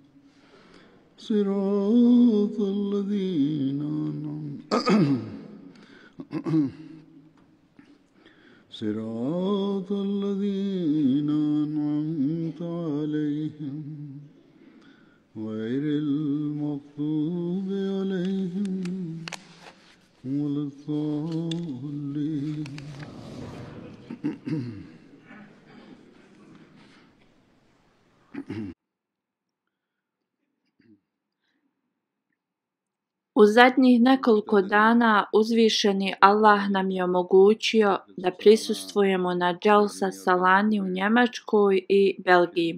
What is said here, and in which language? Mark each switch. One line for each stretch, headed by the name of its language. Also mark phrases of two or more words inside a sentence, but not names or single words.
Arabic: صراط الذين أنعمت عليهم غير المغضوب عليهم ولا الضالين.
Bosnian: U zadnjih nekoliko dana uzvišeni Allah nam je omogućio da prisustvujemo na Dželsa Salani u Njemačkoj i Belgiji.